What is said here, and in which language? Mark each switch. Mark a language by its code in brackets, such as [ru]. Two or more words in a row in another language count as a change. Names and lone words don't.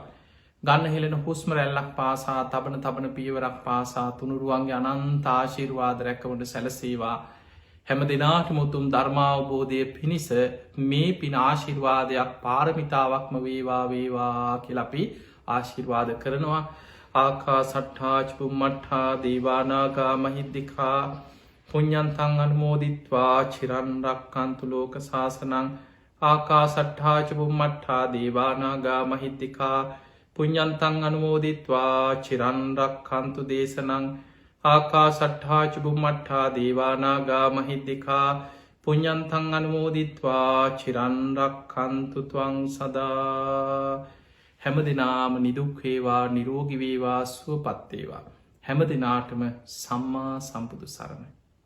[si] ගන්න හෙලෙන හුස්ම රැල්ලක් පාසා තබන පියවරක් පාසා තුනුරුවන්ගේ අනන්තාශිර්වාද රැකවට සැලසේවා. හැම දෙනාට මුතුම් ධර්මාවබෝධය පිණිස මේ පින ආශිර්වාදයක් පාරමිතාවක්ම වේවා වේවා කියලපි ආශිර්වාද කරනවා. [pi] ආකා සට්ඨාචපු මට්හා දේවානාගා මහිද්දිකා පුඤ්ඤන්තං අනුමෝදිත්වා චිරන්රක්කන්තු ලෝක සාසනං. ආකා සට්ඨාචපු මට්හා දේවානාගා මහිද්දිකා පුඤ්ඤන්තං අනුමෝදිත්වා චිරන්රක්කන්තු දේශනං. ආකා සට්ඨාචපු මට්හා දේවානාගා මහිද්දිකා පුඤ්ඤන්තං අනුමෝදිත්වා චිරන්රක්කන්තු ත්වං සදා. [si] හැම දෙනාම නිදුක්වේවා නිරෝගිවේවා සුවපත්තේවා. හැම දෙනාටම සම්මා සම්බුදු සරණයි.